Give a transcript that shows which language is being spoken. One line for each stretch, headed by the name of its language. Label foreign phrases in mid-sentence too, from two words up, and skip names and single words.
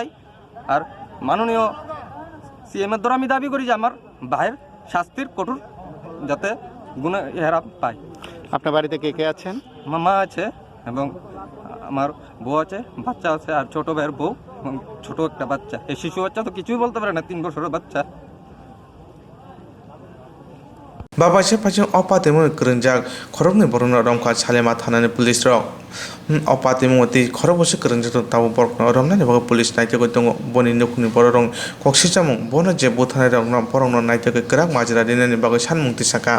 Bangla: আর মাননীয় সিএমের দ্বারা আমি দাবি করি যে আমার ভাইয়ের শাস্তির কঠোর যাতে গুণেরা পায়। আপনার বাড়িতে কে কে আছেন? আমার মা আছে এবং আমার বউ আছে, বাচ্চা আছে, আর ছোটো ভাইয়ের বউ এবং ছোটো একটা বাচ্চা। এই শিশু বাচ্চা তো কিছুই বলতে পারে না, 3 বছরের বাচ্চা।
Kok Borok: babaja paise opatimo kwrwngjak khoroknwino borokno romkha Salema thanani police rok opatimo ti khorokbose kwrwngjak tabo borokno romnani bago police naitogoi tongo boni nukni borok koksijamung bono je buthanai rokno borokno naitogoi kwrak majra rinani bagoi sanmung tisaka.